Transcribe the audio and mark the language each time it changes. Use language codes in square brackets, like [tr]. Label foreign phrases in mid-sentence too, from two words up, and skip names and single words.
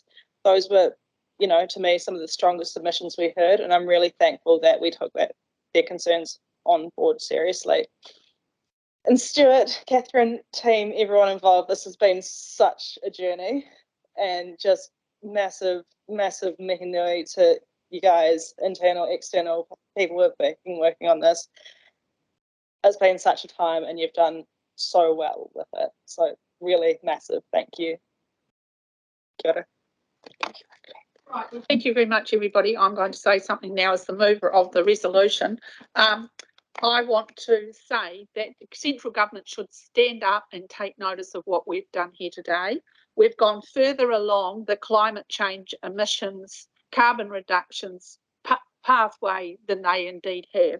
[en] Those were, you know, to me, some of the strongest submissions we heard, and I'm really thankful that we took their concerns on board seriously. And Stuart, Catherine, team, everyone involved, this has been such a journey, and just massive, massive [mi] mihi nui [en] to you guys, internal, external people who have been working on this. It's been such a time, and you've done so well with it. So really massive thank you. [mi] Kia ora. [en] Right, well, thank you very much, everybody. I'm going to say something now as the mover of the resolution. I want to say that the central government should stand up and take notice of what we've done here today. We've gone further along the climate change emissions, carbon reductions pathway than they indeed have.